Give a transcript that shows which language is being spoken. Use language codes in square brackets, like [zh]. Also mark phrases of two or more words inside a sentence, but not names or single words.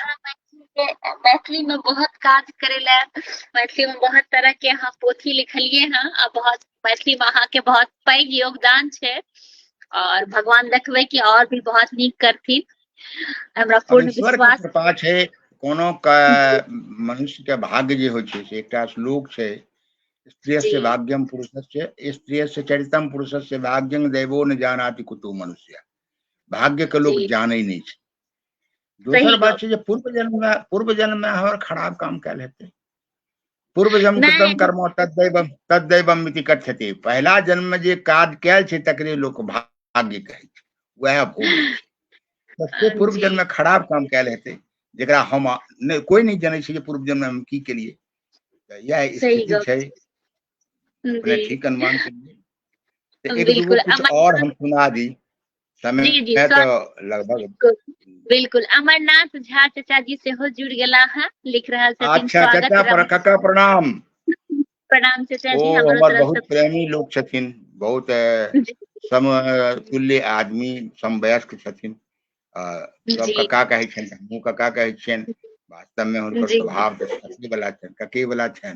[mai] अहाँ मैथिली में बहुत काज करे ला, मैथिली में बहुत तरह के अहाँ पोथी लिखलियै हैं आ बहुत मैथिली में अहाँके बहुत पैघ योगदान छै। और भगवान देखबै कि और भी बहुत नीक करथिन, हमरा और पूर्ण ईश्वर के विश्वास। कृपा छै। कोनो के मनुष्य के भाग्य जे होइ छै से एकटा श्लोक छै, जी [sa] स्त्रियस्य भाग्यम पुरुषस्य, स्त्रियस्य चरितम पुरुषस्य भाग्यं दैवो न जानाति कुतो मनुष्य। [mai] भाग्य के लोग जी जानै नहीं छै। दोसर सही बात गप छै जे पूर्व जन्म में हमर खराब काम कैल हेतै। [sa] पूर्व जन्म कृतम [mai] नहीं [sa] कर्म तद्दैवम इति कथ्यते। [mai] पहला जन्म में जे काज कैल छै तकरे लोक भाग्य कहै छै, वएह भोगै छै। से पूर्व जी जन्म में खराब काम कैल हेतै, जरा हम कोई नहीं जाने छे पूर्व जन्म में हम की के लिए, यह सही स्थिति गप छे अपने जी ठीक अनुमान के लिए। तो एक दूगो बिल्कुल कुछ और हम सुना दी, जी जी समय तो लगभग। बिल्कुल बिल्कुल अमरनाथ झा चाचा जी से हो जुड़ गेला है, लिख रहा छथिन अच्छा स्वागत काका प्रणाम। प्रणाम चाचा ओ जी हमरो हमार तरफ बहुत प्रेमी लोग छथिन, बहुत से समतुल्य आदमी, समवयस्क छथिन। सब जी कका कहै छन, हमहूँ कका कहै छियन। वास्तव में हुनकर जी स्वभाव तो कके वाला छन, कके वाला छन।